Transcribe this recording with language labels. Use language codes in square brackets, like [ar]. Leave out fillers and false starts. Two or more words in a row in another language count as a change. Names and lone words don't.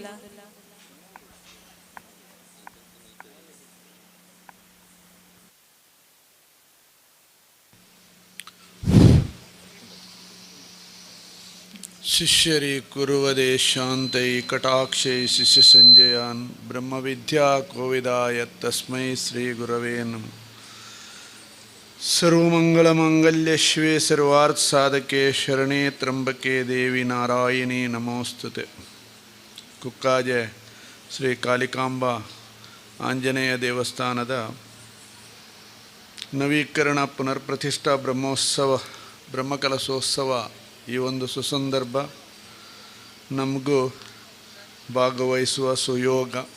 [sa] शिष्यरि कुरुवदे शान्तै कटाक्षै शिष्य संजयान् ब्रह्मविद्या कोविदाय तस्मै श्री गुरवे नमः. सर्वमङ्गलमाङ्गल्य शिवे सर्वार्थ साधके शरणे त्रम्बके देवि नारायणि नमोस्तुते. [kn] ಕುಕ್ಕಾಜೆ ಶ್ರೀ ಕಾಲಿಕಾಂಬ ಆಂಜನೇಯ ದೇವಸ್ಥಾನದ ನವೀಕರಣ ಪುನರ್ಪ್ರತಿಷ್ಠಾ ಬ್ರಹ್ಮೋತ್ಸವ ಬ್ರಹ್ಮಕಲಶೋತ್ಸವ ಈ ಒಂದು ಸುಸಂದರ್ಭ ನಮಗೂ ಭಾಗವಹಿಸುವ ಸುಯೋಗ.